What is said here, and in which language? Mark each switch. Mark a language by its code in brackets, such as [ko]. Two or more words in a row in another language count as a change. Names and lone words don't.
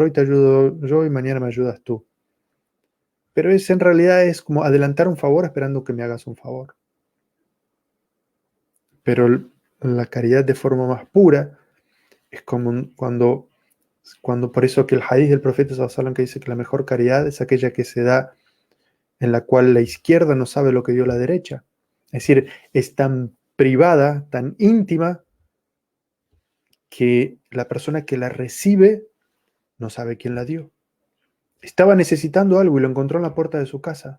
[es] Hoy te ayudo yo y mañana me ayudas tú. Pero en realidad es como adelantar un favor esperando que me hagas un favor. Pero la caridad de forma más pura es como cuando por eso que el hadith del profeta [ar] صلى الله عليه وسلم, [es] que dice que la mejor caridad es aquella que se da en la cual la izquierda no sabe lo que dio la derecha. Es decir, es tan privada, tan íntima, que la persona que la recibe no sabe quién la dio. Estaba necesitando algo y lo encontró en la puerta de su casa.